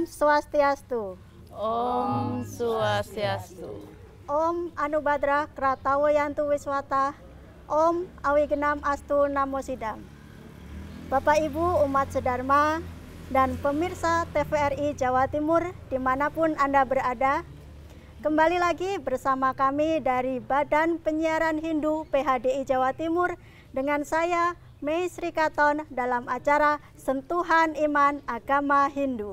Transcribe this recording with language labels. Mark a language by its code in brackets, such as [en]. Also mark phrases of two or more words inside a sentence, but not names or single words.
[sa] Swastiastu. Om Swastiastu. Om Anubhadra Kratawo Yantu Wiswata. Om Awigenam Astu Namo Sidam. [id] Bapak Ibu umat sedharma dan pemirsa TVRI Jawa Timur dimanapun Anda berada, kembali lagi bersama kami dari Badan Penyiaran Hindu PHDI Jawa Timur dengan saya Mei Sri Katon dalam acara Sentuhan Iman Agama Hindu.